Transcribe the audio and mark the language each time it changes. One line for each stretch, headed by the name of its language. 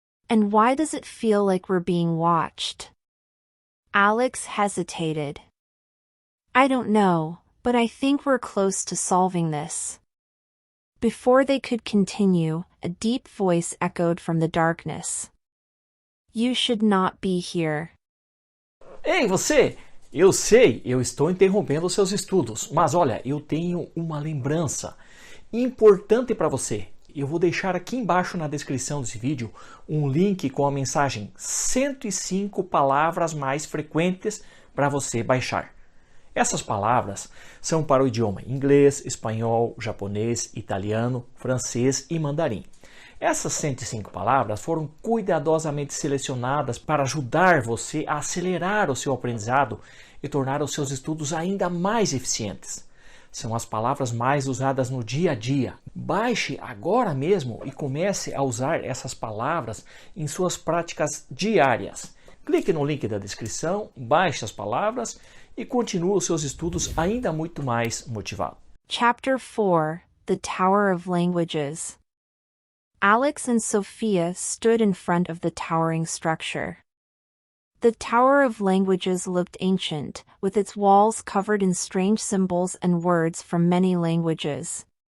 English: And why does it feel like we're being watched? Alex hesitated. I don't know, but I think we're close to solving this. Before they could continue, a deep voice echoed from the darkness. You should not be here.
Portuguese: Ei, você! Eu sei, eu estou interrompendo os seus estudos, mas olha, eu tenho uma lembrança importante para você. Eu vou deixar aqui embaixo na descrição desse vídeo um link com a mensagem 105 palavras mais frequentes para você baixar. Essas palavras são para o idioma inglês, espanhol, japonês, italiano, francês e mandarim. Essas 105 palavras foram cuidadosamente selecionadas para ajudar você a acelerar o seu aprendizado e tornar os seus estudos ainda mais eficientes. São as palavras mais usadas no dia a dia. Baixe agora mesmo e comece a usar essas palavras em suas práticas diárias. Clique no link da descrição, baixe as palavras e continue os seus estudos ainda muito mais motivado.
English: Chapter 4, The Tower of Languages. Alex and Sophia stood in front of the towering structure. The Tower of Languages looked ancient, with its walls covered in strange symbols and words from many languages.